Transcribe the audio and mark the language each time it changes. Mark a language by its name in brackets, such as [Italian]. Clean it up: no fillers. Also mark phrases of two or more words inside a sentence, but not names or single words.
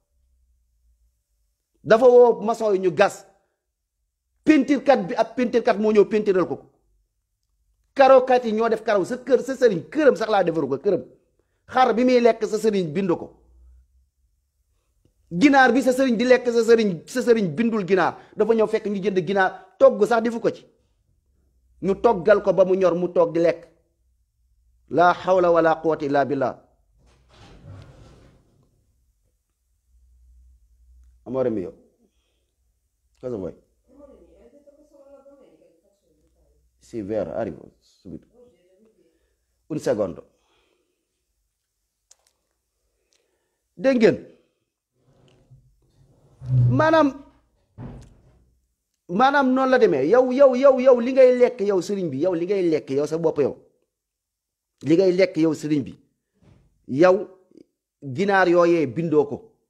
[Wolof] dafa woo maçon yi ñu gas pentirkat bi ab pentirkat moo ñëw pentiral ko karokat yi ñoo def karaw sa sëriñ këram sax laa defaru ko këram xar bi muy lekk sa sëriñ bindu ko ginaar bi sa sëriñ di lekk sa sëriñ bindul ginaar dafa ñëw fekk ñu jënd ginaar togg sax defu ko ci ñu toggal ko ba mu ñor mu toog di lekk [Arabic] لا حول ولا قوة إلا بالله [Italian] amore mio cosa vuoi sì vero arrivo subito un secondo [Wolof] dégg ngeen maanaam noonu la demee yow li ngay lekk yow sëriñ bi yow li ngay lekk yow sa bopp yow li ngay lekk yow sëriñ bi yow ginaar yooyee bindoo ko